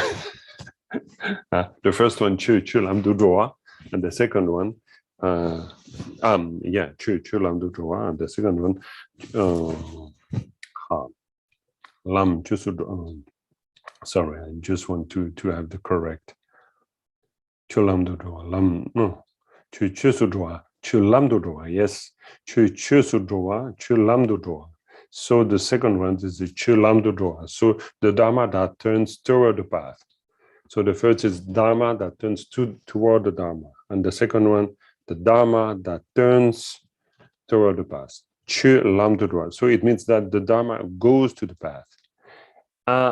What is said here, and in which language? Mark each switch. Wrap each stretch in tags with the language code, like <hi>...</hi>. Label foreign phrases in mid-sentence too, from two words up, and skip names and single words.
<en>The first one,</en> <bo>ཆོས་ལམ་དུ་འགྲོ་བ,</bo> <en>and the second one,</en> <bo>ཆོས་ལམ་དུ་འགྲོ་བ,</bo> <en>and the second one,</en> <bo>ལམ་ཆོས་སུ.</bo> <en>Sorry, I just want to have the correct.</en> <bo>ཆོས་ལམ་དུ་འགྲོ་བ་ ཆོས་ཆོས་སུ་འགྲོ་བ. ཆོས་ལམ་དུ་འགྲོ་བ, yes. ཆོས་ཆོས་སུ་འགྲོ་བ་ ཆོས་ལམ་དུ་འགྲོ་བ.</bo> <en>So the second one is the</en> <bo>ཆོས་ལམ་དུ་འགྲོ་བ.</bo> <en>So the Dharma that turns toward the path. So the first is Dharma that turns toward the Dharma. And the second one, the Dharma that turns toward the path.</en> <bo>ཆོས་ལམ་དུ་འགྲོ་བ.</bo> <en>So it means that the Dharma goes to the path.</en>